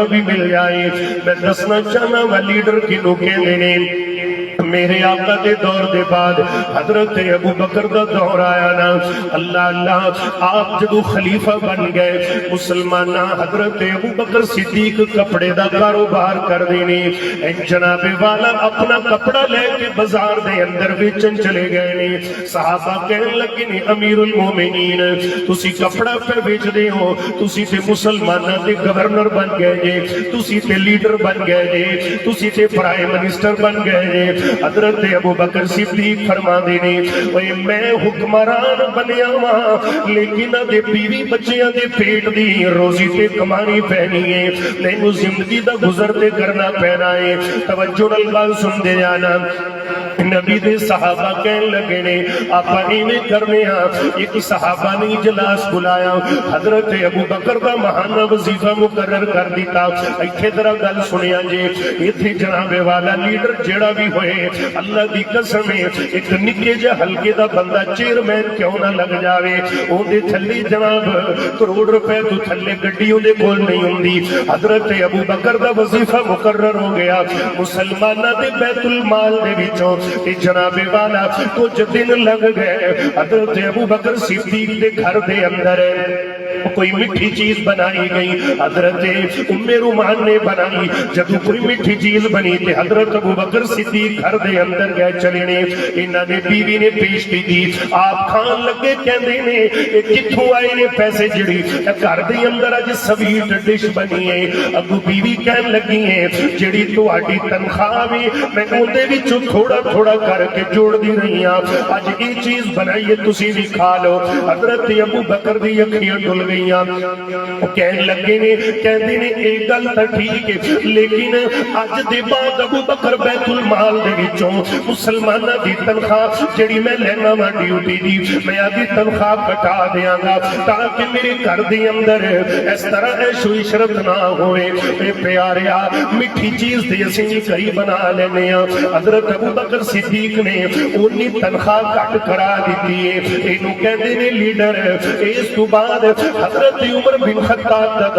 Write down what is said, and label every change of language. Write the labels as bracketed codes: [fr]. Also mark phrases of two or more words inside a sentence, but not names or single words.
[pa] بھی مل جائے میں دسنا چاہنا وا لیڈر کنوں کہندے نے میرے آقا دے دور دے بعد حضرت ابو بکر دا دور آیا نا اللہ آپ جدو خلیفہ بن گئے مسلمانہ حضرت ابو بکر صدیق کپڑے دا کاروبار کر دینے جناب والا اپنا کپڑا لے کے بازار دے اندر بیچن چلے گئے نے صحابہ کہنے لگے نے [ar] امیر المومنین [pa] تسی کپڑا پہ بیچ دے ہو تسی تے مسلمانہ دے گورنر بن گئے جے تسی تے لیڈر بن گئے جے تسی تے [en] prime minister [pa] بن گئے جے حضرت ابو بکر صدیق فرما دینے وے میں حکمران بنیا ہاں لیکن دے بیوی بچیاں دے پیٹ دی روزی تے کمانی پہنی ہے نہیں زندگی دا گزرتے کرنا پہنا ہے توجہ نال سن دے جانا نبی دے صحابہ کہنے لگے نے آپ ایویں کرنے ہاں ایک صحابہ نے اجلاس بلایا حضرت ابو بکر دا مہانہ وظیفہ مقرر کر دیتا ایتھے ذرا گل سنیا جے ایتھے جناب والا لیڈر جیڑا بھی ہوئے اللہ دی قسم ہے ایک نکے جے ہلکے دا بندہ چیئرمین کیوں نہ لگ جاوے اون دے تھلے جناب کروڑ روپے تو تھلے گڈی اون دے کول نہیں ہوندی حضرت ابو بکر دا وظیفہ مقرر ہو گیا مسلمانہ دے بیت المال دے وچوں جناب والا کچھ دن لگ گئے حضرت ابو بکر صدیق دے گھر دے اندر کوئی مٹھی چیز بنائی گئی حضرت ام رومان نے بنائی جب کوئی مٹھی چیز بنی تے حضرت ابو بکر صدیق گھر دے اندر گئے چلے نے انہاں نے بیوی نے پیش کی دی آپ کھان لگے کہندے نے اے کتھوں آئے نے پیسے جڑی گھر دے اندر اج [en] sweet dish [pa] بنی ہے ابو بیوی کہن لگی ہے جڑی تہاڈی تنخواہ وی میں اون دے وچوں تھوڑا کر کے جوڑ دی رہی ہاں اج یہ چیز بنائیے تسی بھی کھا لو حضرت ابو بکر دی اکھیاں ڈل گئیاں کہنے لگے نے کہندے نے ایک گل تے ٹھیک ہے لیکن اج دے بعد ابو بکر بیت المال دے وچوں مسلماناں دی تنخواہ جڑی میں لینا وا ڈیوٹی دی میں ادی تنخواہ کٹا دیاں گا تاکہ میرے گھر دے اندر اس طرح عیش و عشرت نہ ہوئے اے پیاریا میٹھی چیز تے اسی گھر بنا لینے ہاں حضرت ابو بکر صدیق نے انہی تنخواہ کٹ کرا دیتی ہے اینو کہندے نے لیڈر اس تو بعد حضرت عمر بن خطاب دا